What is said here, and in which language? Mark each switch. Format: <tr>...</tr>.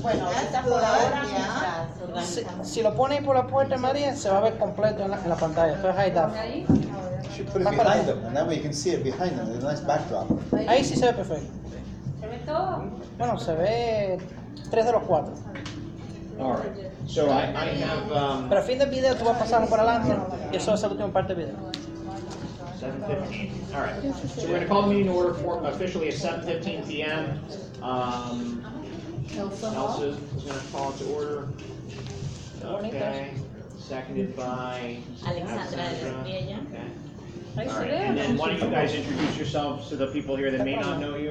<es>Bueno, ahorita por ahora mientras organizamos. Si lo pones por la puerta, María, se va a ver completo en la pantalla. Entonces ahí está. Ahí.</es> <en>You should put it behind them, and that way you can see it behind them. There's a nice backdrop.</en> <es>Ahí sí se ve perfecto. ¿Se ve todo? Bueno, se ve 3 de los 4.</es> <en>all right. So I have</en> <es>Pero al fin del video tú vas pasando por adelante y eso es la última parte del video.</es> <en>7:15. All right. So we're going to call the meeting to order officially at 7:15 p.m. Elsa is going to call it to order. Okay. Seconded by Alexandra de Estrella. Okay.</en> <es>Ahí</es> <en>All</en> <es>se</es> <en>right.</en> <es>ve.</es> <en>And then why don't you guys introduce yourselves to the people here that may not know you?</en>